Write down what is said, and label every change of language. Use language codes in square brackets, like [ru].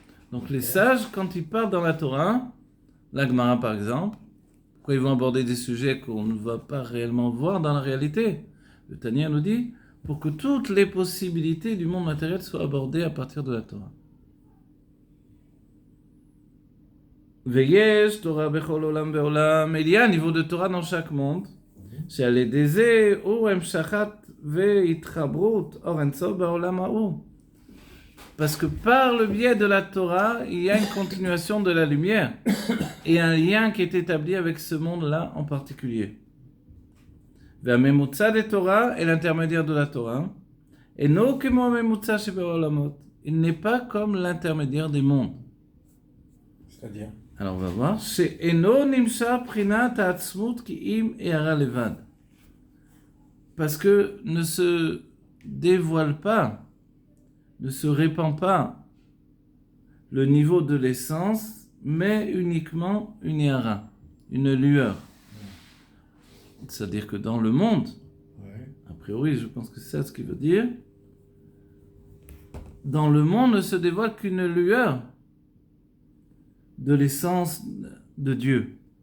[fr] Donc les sages, quand ils parlent dans la Torah, la Gemara par exemple, pourquoi ils vont aborder des sujets qu'on ne va pas réellement voir dans la réalité? Le Tanya nous dit, pour que toutes les possibilités du monde matériel soient abordées à partir de la Torah. [he] Veyesh Torah bechol olam ve'olam. [fr] Il y a un niveau de Torah dans chaque monde. [he] שעל ידי זה הוא המשכת והתחברות אור אינסוף בעולם ההוא. [fr] Parce que par le biais de la Torah, il y a une continuation de la lumière et un lien qui est établi avec ce monde-là en particulier. והממוצע de Torah est l'intermédiaire de la Torah. [he] אינו כמו הממוצע שבעולמות. [fr] Il n'est pas comme l'intermédiaire des mondes. C'est-à-dire? Alors on va voir. [he] שאינו נמשך בחינת העצמות כי אם הערה לבד. [fr] Parce que ne se dévoile pas, ne se répand pas le niveau de l'essence, mais uniquement une éhara, une lueur. C'est-à-dire que dans le monde, a priori, je pense que c'est ça ce qu'il veut dire, dans le monde ne se dévoile qu'une lueur de l'essence de Dieu.